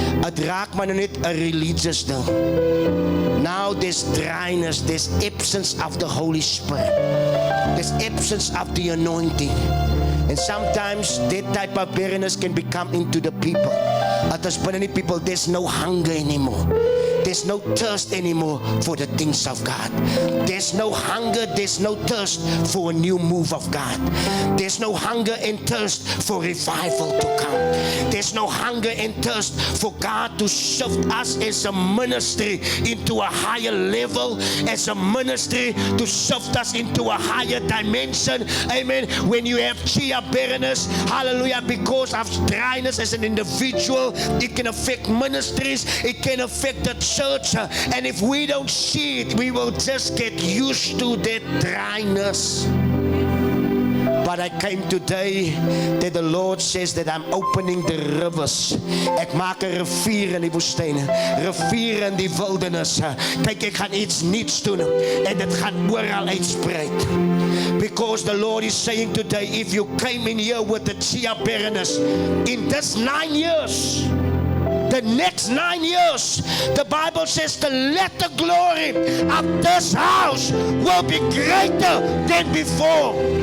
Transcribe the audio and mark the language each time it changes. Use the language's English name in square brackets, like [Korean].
[Afrikaans] Het raak maar net 'n religious ding. [English] Now there's dryness, there's absence of the Holy Spirit. There's absence of the anointing. And sometimes that type of barrenness can become into the people. As many people, there's no hunger anymore. There's no thirst anymore for the things of God. There's no hunger, there's no thirst for a new move of God. There's no hunger and thirst for revival to come. There's no hunger and thirst for God to shift us as a ministry into a higher level, as a ministry to shift us into a higher dimension. Amen. When you have chia barrenness, hallelujah, because of dryness as an individual, it can affect ministries, it can affect the church, and if we don't see it, we will just get used to that dryness. But I came today that the Lord says that I'm opening the rivers. [Afrikaans] Ek maak 'n rivier in die woestyn, rivier in die wildernis. Kyk, ek gaan iets nuuts doen en dit gaan oral uitspreid. [English] Because the Lord is saying today, if you came in here with the chia barrenness, in this 9 years, the next 9 years, the Bible says the latter glory of this house will be greater than before.